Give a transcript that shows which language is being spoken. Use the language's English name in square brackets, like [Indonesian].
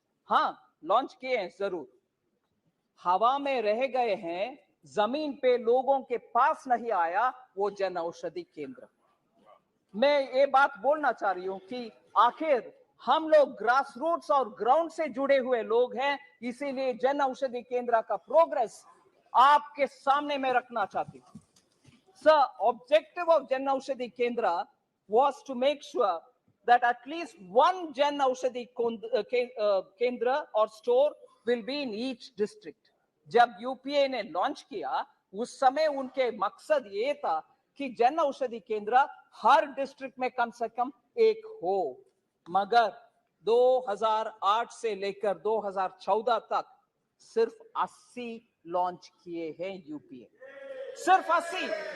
[Hindi] हाँ, लॉन्च किए हैं जरूर, हवा में रह गए हैं, जमीन पे लोगों के पास नहीं आया वो जन औषधि केंद्र. मैं ये बात बोलना चाह रही हूं कि आखिर हम लोग ग्रास रूट्स और ग्राउंड से जुड़े हुए लोग हैं, इसीलिए जन औषधि केंद्र का प्रोग्रेस आपके सामने में रखना चाहती हूं. [English] Sir, objective of Jan Aushadhi Kendra was to make sure that at least one Jan Aushadhi Kendra or store will be in each district. [Hindi] जब यूपीए ने लॉन्च किया उस समय उनके मकसद ये था कि जन औषधि केंद्र हर डिस्ट्रिक्ट में कम से कम एक हो. मगर 2008 से लेकर 2014 तक सिर्फ 80 लॉन्च किए हैं यूपीए, सिर्फ 80.